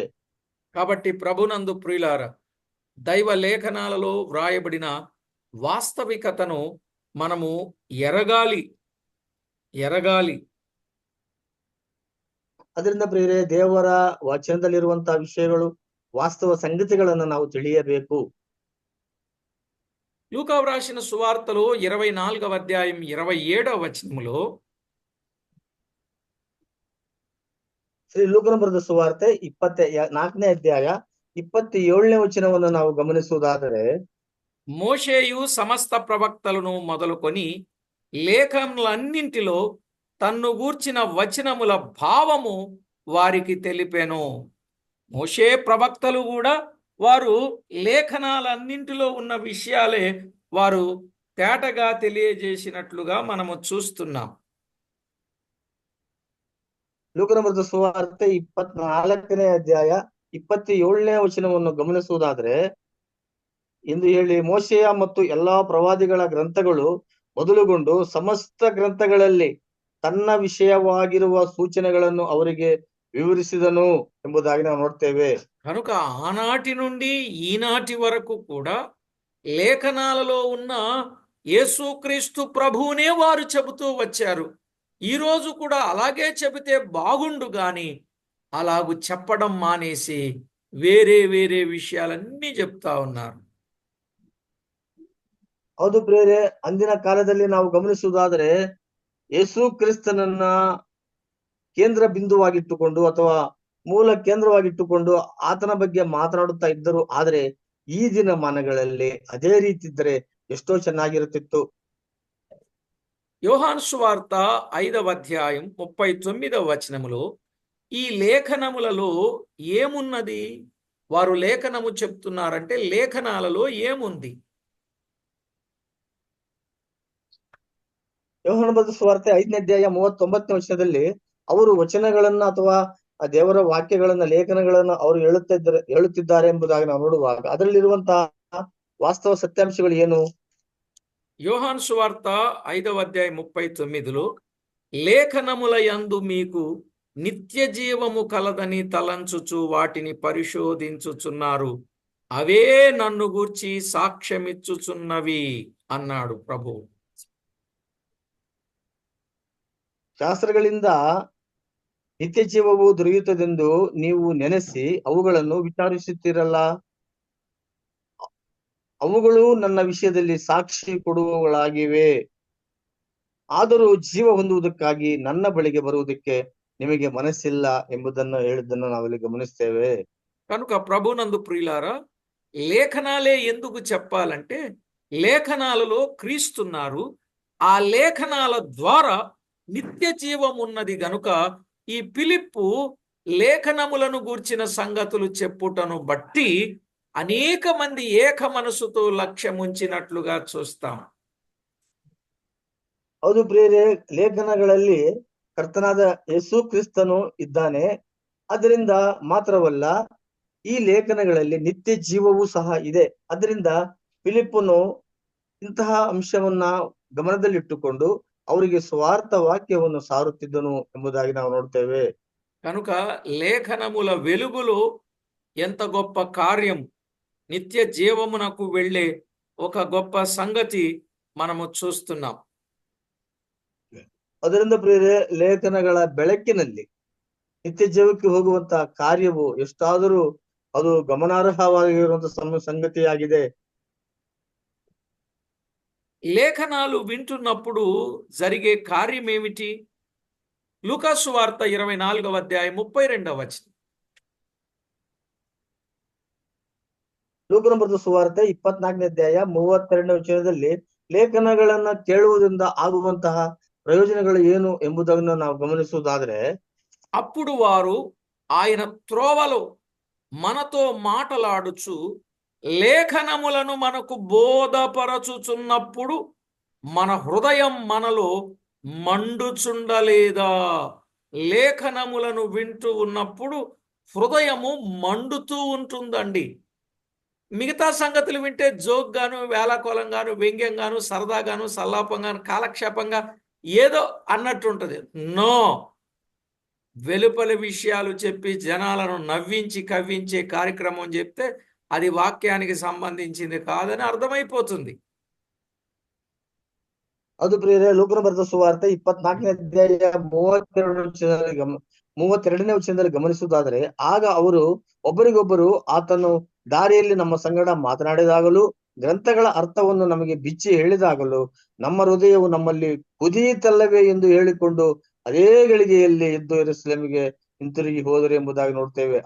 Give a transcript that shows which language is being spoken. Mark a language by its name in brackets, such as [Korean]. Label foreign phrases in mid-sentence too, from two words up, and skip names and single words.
[Telugu] కాబట్టి ప్రభునందు ప్రియులారా, దైవ లేఖనాలలో వ్రాయబడిన వాస్తవికతను మనము ఎరగాలి. [Kannada] ಅದರಿಂದ ಪ್ರಿಯರೇ, ದೇವರ ವಚನದಲ್ಲಿರುವಂತಹ ವಿಷಯಗಳು, ವಾಸ್ತವ ಸಂಗತಿಗಳನ್ನು ನಾವು ತಿಳಿಯಬೇಕು. [Telugu] లూకా వ్రాసిన సువార్తలో 24వ అధ్యాయం 27వ వచనములో, [Kannada] ಶ್ರೀ ಲೂಕನ ಬರೆದ ಸುವಾರ್ತೆ 24ನೇ ಅಧ್ಯಾಯ 27ನೇ ವಚನವನ್ನು ನಾವು ಗಮನಿಸುವುದಾದರೆ, [Telugu] మోషేయు సమస్త ప్రవక్తలను మొదలుకొని లేఖనలన్నింటిలో తన్ను గూర్చిన వచనముల భావము వారికి తెలిపెను. మోషే ప్రవక్తలు కూడా వారు లేఖనాలన్నింటిలో ఉన్న విషయాలే వారు తేటగా తెలియజేసినట్లుగా మనము చూస్తున్నాం. [Kannada] ಲೂಕನ ಬರೆದ ಸುವಾರ್ತೆ 24ನೇ ಅಧ್ಯಾಯ 27ನೇ ವಚನವನ್ನು ಗಮನಿಸುವುದಾದರೆ, ಎಂದು ಹೇಳಿ, ಮೋಶೆಯ ಮತ್ತು ಎಲ್ಲಾ ಪ್ರವಾದಿಗಳ ಗ್ರಂಥಗಳು ಮೊದಲುಗೊಂಡು ಸಮಸ್ತ ಗ್ರಂಥಗಳಲ್ಲಿ ತನ್ನ ವಿಷಯವಾಗಿರುವ ಸೂಚನೆಗಳನ್ನು ಅವರಿಗೆ వివరిసిదను ಎಂಬುದಾಗಿ ನಾವು ನೋಡ್ತೇವೆ. [Telugu] కనుక ఆనాటి నుండి ఈనాటి వరకు కూడా లేఖనాలలో ఉన్న యేసుక్రీస్తు ప్రభువునే వారు చెబుతూ వచ్చారు. ఈరోజు కూడా అలాగే చెబితే బాగుండు గాని అలాగూ చెప్పడం మానేసి వేరే వేరే విషయాలన్నీ చెప్తా ఉన్నారు. [Kannada] ಹೌದು ಪ್ರಿಯರೇ, ಅಂದಿನ ಕಾಲದಲ್ಲಿ ನಾವು ಗಮನಿಸುವುದಾದರೆ ಯೇಸು ಕ್ರಿಸ್ತನನ್ನ ಕೇಂದ್ರ ಬಿಂದುವಾಗಿಟ್ಟುಕೊಂಡು ಅಥವಾ ಮೂಲ ಕೇಂದ್ರವಾಗಿಟ್ಟುಕೊಂಡು ಆತನ ಬಗ್ಗೆ ಮಾತನಾಡುತ್ತಾ ಇದ್ದರು. ಆದರೆ ಈ ದಿನಮಾನಗಳಲ್ಲಿ ಅದೇ ರೀತಿ ಇದ್ದರೆ ಎಷ್ಟೋ ಚೆನ್ನಾಗಿರುತ್ತಿತ್ತು. [Telugu] యోహాను సువార్త 5వ అధ్యాయం 39వ వచనములో, ఈ లేఖనములలో ఏమున్నది? వారు లేఖనము చెప్తున్నారంటే లేఖనాలలో ఏముంది? [Kannada] ಯೋಹಾನ ಬರೆದ ಸುವಾರ್ತೆ 5ನೇ ಅಧ್ಯಾಯ 39ನೇ ವಚನದಲ್ಲಿ ಅವರು ವಚನಗಳನ್ನ ಅಥವಾ ಆ ದೇವರ ವಾಕ್ಯಗಳನ್ನ, ಲೇಖನಗಳನ್ನ ಅವರು ಹೇಳುತ್ತಿದ್ದಾರೆ ಎಂಬುದಾಗಿ ನಾವು ನೋಡುವಾಗ ಅದರಲ್ಲಿರುವಂತಹ ವಾಸ್ತವ ಸತ್ಯಾಂಶಗಳು ಏನು? [Telugu] యోహాను సువార్త 5వ అధ్యాయం 39లో, లేఖనముల యందు మీకు నిత్య జీవము కలదని తలంచుచు వాటిని పరిశోధించుచున్నారు, అవే నన్ను గూర్చి సాక్ష్యమిచ్చుచున్నవి అన్నాడు ప్రభువు. [Kannada] ಶಾಸ್ತ್ರಗಳಿಂದ ನಿತ್ಯ ಜೀವವು ದೊರೆಯುತ್ತದೆಂದು ನೀವು ನೆನೆಸಿ ಅವುಗಳನ್ನು ವಿಚಾರಿಸುತ್ತೀರಲ್ಲ, ಅವುಗಳು ನನ್ನ ವಿಷಯದಲ್ಲಿ ಸಾಕ್ಷಿ ಕೊಡುವವುಗಳಾಗಿವೆ. ಆದರೂ ಜೀವ ಹೊಂದುವುದಕ್ಕಾಗಿ ನನ್ನ ಬಳಿಗೆ ಬರುವುದಕ್ಕೆ ನಿಮಗೆ ಮನಸ್ಸಿಲ್ಲ ಎಂಬುದನ್ನು ಹೇಳಿದ್ದನ್ನು ನಾವಿಲ್ಲಿ ಗಮನಿಸ್ತೇವೆ. [Telugu] కనుక ప్రభునందు ప్రియులారా, లేఖనాలే ఎందుకు చెప్పాలంటే లేఖనాలలో క్రీస్తున్నారు. ఆ లేఖనాల ద్వారా నిత్య జీవం ఉన్నది గనుక ఈ ఫిలిప్పు లేఖనములను గూర్చిన సంగతులు చెప్పుటను బట్టి అనేక మంది ఏక మనసుతో లక్ష్యముంచినట్లుగా చూస్తాం. [Kannada] ಹೌದು ಪ್ರಿಯರೇ, ಲೇಖನಗಳಲ್ಲಿ ಕರ್ತನಾದ ಯೇಸು ಕ್ರಿಸ್ತನು ಇದ್ದಾನೆ. ಅದರಿಂದ ಮಾತ್ರವಲ್ಲ, ಈ ಲೇಖನಗಳಲ್ಲಿ ನಿತ್ಯ ಜೀವವೂ ಸಹ ಇದೆ. ಅದರಿಂದ ಫಿಲಿಪ್ಪನು ಇಂತಹ ಅಂಶವನ್ನ ಗಮನದಲ್ಲಿಟ್ಟುಕೊಂಡು ಅವರಿಗೆ ಸ್ವಾರ್ಥ ವಾಕ್ಯವನ್ನು ಸಾರುತ್ತಿದ್ದನು ಎಂಬುದಾಗಿ ನಾವು ನೋಡ್ತೇವೆ. [Telugu] కనుక లేఖనముల వెలుగులో ఎంత గొప్ప కార్యం, నిత్య జీవమునకు వెళ్ళే ఒక గొప్ప సంగతి మనము చూస్తున్నాం. [Kannada] ಅದರಿಂದ ಪ್ರಿಯರೇ, ಲೇಖನಗಳ ಬೆಳಕಿನಲ್ಲಿ ನಿತ್ಯ ಜೀವಕ್ಕೆ ಹೋಗುವಂತಹ ಕಾರ್ಯವು ಎಷ್ಟಾದರೂ ಅದು ಗಮನಾರ್ಹವಾಗಿರುವಂತಹ ಸಂಗತಿಯಾಗಿದೆ. [Telugu] లేఖనాలు వింటున్నప్పుడు జరిగే కార్యం ఏమిటి? లూకాసు వార్త 24వ అధ్యాయం 32వ వచనం. [Kannada] ಲೂಕನ ಬರೆದ ಸುವಾರ್ತೆ 24ನೇ ಅಧ್ಯಾಯ 32ನೇ ವಚನದಲ್ಲಿ ಲೇಖನಗಳನ್ನ ಕೇಳುವುದರಿಂದ ಆಗುವಂತಹ ಪ್ರಯೋಜನಗಳು ಏನು ಎಂಬುದನ್ನು ನಾವು ಗಮನಿಸುವುದಾದ್ರೆ, [Telugu] అప్పుడు వారు ఆయన త్రోవలో మనతో మాటలాడుచు లేఖనములను మనకు బోధపరచుచున్నప్పుడు మన హృదయం మనలో మండుచుండలేదా? లేఖనములను వింటూ ఉన్నప్పుడు హృదయము మండుతూ ఉంటుందండి. మిగతా సంగతులు వింటే జోక్గాను, వేళాకోళంగాను, వ్యంగ్యంగాను, సరదాగాను, సల్లాపంగాను, కాలక్షేపంగా ఏదో అన్నట్టుంటది. నో, వెలుపలి విషయాలు చెప్పి జనాలను నవ్వించి కవ్వించే కార్యక్రమం చెప్తే అది వాక్యానికి సంబంధించింది కాదని అర్థమైపోతుంది. [Kannada] ಅದು ಪ್ರಿಯರೇ, ಲೂಕನ ಬರೆದ ಸುವಾರ್ತೆ 24ನೇ ಅಧ್ಯಾಯ 32ನೇ ವಚನದಲ್ಲಿ ಗಮನಿಸುವುದಾದರೆ, ಆಗ ಅವರು ಒಬ್ಬರಿಗೊಬ್ಬರು ಆತನು ದಾರಿಯಲ್ಲಿ ನಮ್ಮ ಸಂಗಡ ಮಾತನಾಡಿದಾಗಲೂ ಗ್ರಂಥಗಳ ಅರ್ಥವನ್ನು ನಮಗೆ ಬಿಚ್ಚಿ ಹೇಳಿದಾಗಲೂ ನಮ್ಮ ಹೃದಯವು ನಮ್ಮಲ್ಲಿ ಕುದಿಯಿತಲ್ಲವೇ ಎಂದು ಹೇಳಿಕೊಂಡು ಅದೇ ಗಳಿಗೆಯಲ್ಲಿ ಎದ್ದು ಯೆರೂಸಲೇಮಿಗೆ ಹಿಂತಿರುಗಿ ಹೋದರು ಎಂಬುದಾಗಿ ನೋಡ್ತೇವೆ.